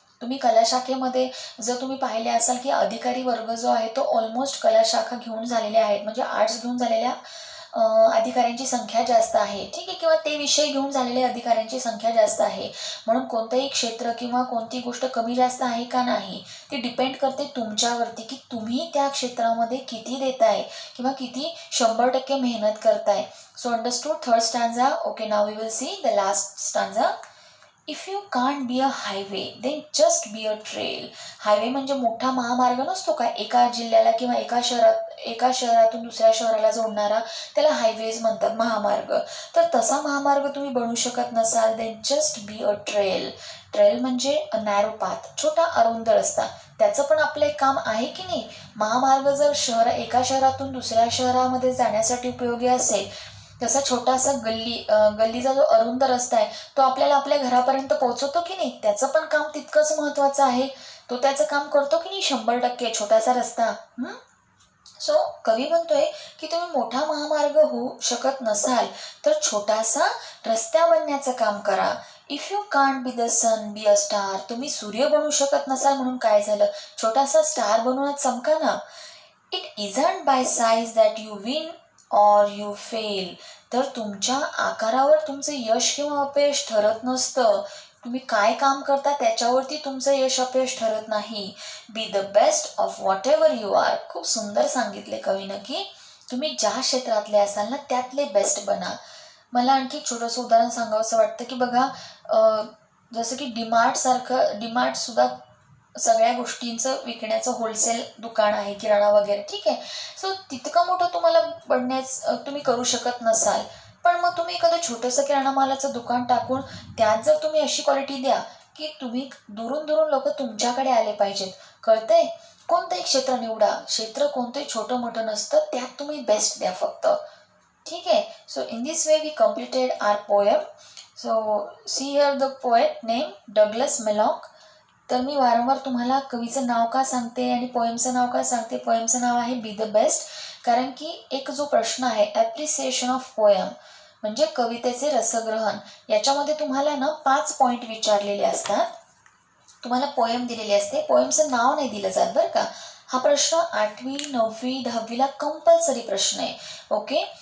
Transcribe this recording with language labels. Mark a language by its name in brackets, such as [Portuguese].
[Marathi] तुम्ही कला शाखेमध्ये जर तुम्ही पाहिले असाल की अधिकारी वर्ग जो आहे तो ऑलमोस्ट कला शाखा घेऊन झालेले आहेत, म्हणजे आर्ट्स घेऊन झालेल्या अधिकाऱ्यांची संख्या जास्त आहे, ठीक आहे, किंवा ते विषय घेऊन झालेल्या अधिकाऱ्यांची संख्या जास्त आहे. म्हणून कोणतंही क्षेत्र किंवा कोणती गोष्ट कमी जास्त आहे का नाही ते डिपेंड करते तुमच्यावरती की तुम्ही त्या क्षेत्रामध्ये किती देताय किंवा किती 100% मेहनत करताय. [English] So understood third stanza. Okay, now we will see the last stanza. If you can't be a highway, then just be a trail. [Marathi] Highway म्हणजे मोठा महामार्ग नसतो का, एका जिल्ह्याला किंवा एका शहरातून दुसऱ्या शहराला जोडणारा, त्याला हायवेज म्हणतात, महामार्ग. तर तसा महामार्ग तुम्ही बनवू शकत नसाल, [English] Then just be a trail. [Marathi] Trail म्हणजे [English] a narrow path, [Marathi] छोटा अरुंद रस्ता. त्याचं पण आपलं एक काम आहे की नाही. महामार्ग जर एका शहरातून दुसऱ्या शहरामध्ये जाण्यासाठी उपयोगी असेल, तसा छोटासा गल्लीचा जो अरुंद रस्ता आहे तो आपल्याला आपल्या घरापर्यंत पोहोचवतो की नाही, त्याचं पण काम तितकंच महत्त्वाचं आहे. तो त्याचं काम करतो की नाही 100%. छोटासा रस्ता. सो कवी म्हणतोय की तुम्ही मोठा महामार्ग होऊ शकत नसाल तर छोटासा रस्ता बनण्याचं काम करा. [English] If you can't be the sun be a star. [Marathi] तुम्ही सूर्य बनू शकत नसाल म्हणून काय झालं, छोटासा स्टार बनवूनच चमका ना. [English] It isn't by size that you win or you fail. [Marathi] तर तुमच्या आकारावर तुमचं यश किंवा अपयश ठरत नसतं. तुम्ही काय काम करता त्याच्यावरती तुमचं यश अपयश ठरत नाही. [English] Be the best of whatever you are. [Marathi] खूप सुंदर सांगितले कवीनं की तुम्ही ज्या क्षेत्रातले असाल ना त्यातले बेस्ट बना. मला आणखी छोटंसं उदाहरण सांगावंसं वाटतं की बघा, जसं की डीमार्ट सुद्धा सगळ्या गोष्टींचं विकण्याचं होलसेल दुकान आहे, किराणा वगैरे, ठीक आहे. सो तितकं मोठं तुम्हाला तुम्ही करू शकत नसाल, पण मग तुम्ही एखादं छोटंसं किराणा मालाचं दुकान टाकून त्यात जर तुम्ही अशी क्वालिटी द्या की तुम्ही दुरून दुरून लोक तुमच्याकडे आले पाहिजेत. कळतंय? कोणतंही क्षेत्र निवडा, क्षेत्र कोणतंही छोटं मोठं नसतं, त्यात तुम्ही बेस्ट द्या फक्त. ठीक आहे. [English] So in this way we completed our poem. So see here the poet name Douglas Malloch. [Marathi] तर मी वारंवार तुम्हाला कवीचं नाव का सांगते आणि पोएमचं नाव का सांगते. पोएमचं नाव आहे बी द बेस्ट, कारण की एक जो प्रश्न आहे ॲप्रिसिएशन ऑफ पोएम म्हणजे कवितेचे रसग्रहण, याच्यामध्ये तुम्हाला ना 5 पॉईंट विचारलेले असतात. तुम्हाला पोएम दिलेली असते, पोएमचं नाव नाही दिलं जात बरं का. हा प्रश्न 8वी 9वी 10वीला कंपल्सरी प्रश्न आहे. ओके.